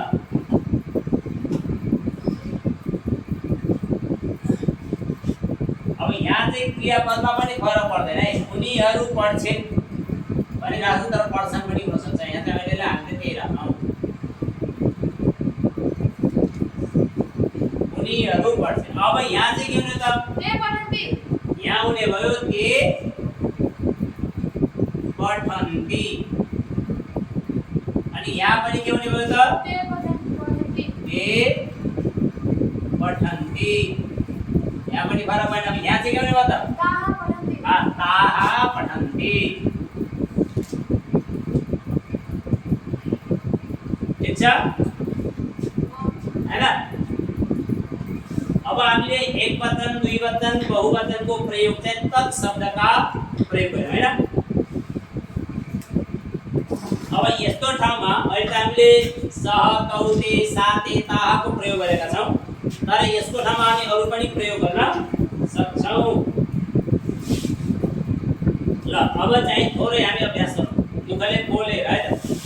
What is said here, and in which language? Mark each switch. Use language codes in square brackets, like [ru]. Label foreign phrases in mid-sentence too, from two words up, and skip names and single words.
[ne] अब यहाँ चाहिँ क्रियापदमा पनि फरक पर्दैन है उनीहरू पढ्छिन् भनिराख्छु तर पढ्छन् पनि हुन सक्छ यहाँ चाहिँ हामीले हामीले त्यही राख्छौं उनीहरू पढ्छिन् अब यहाँ चाहिँ के हुने त यहाँ हुने भयो [sa] ते पठन्ति [ne] अनि यहाँ पनि के हुने भयो त [sa] ते पठन्ति [ne] यहाँ पनि फरक भएन अब यहाँ चाहिँ के हुने भयो त [sa] ताः पठन्ति [ne] ठीक छ हैन अब हामीले एक वचन दुई वचन बहुवचनको प्रयोग चाहिँ तत् शब्दका प्रयोग गर्यौं हैन अब यस्तो ठाउँमा अहिले त हामीले [sa] सह तौ ते सा ते [ne] ताको प्रयोग गरेका छौं तर यसको ठाउँमा हामी अरु पनि प्रयोग गर्न सक्छौं ल अब चाहिँ थोरै हामी अभ्यास गरौँ मुखले बोलेर है त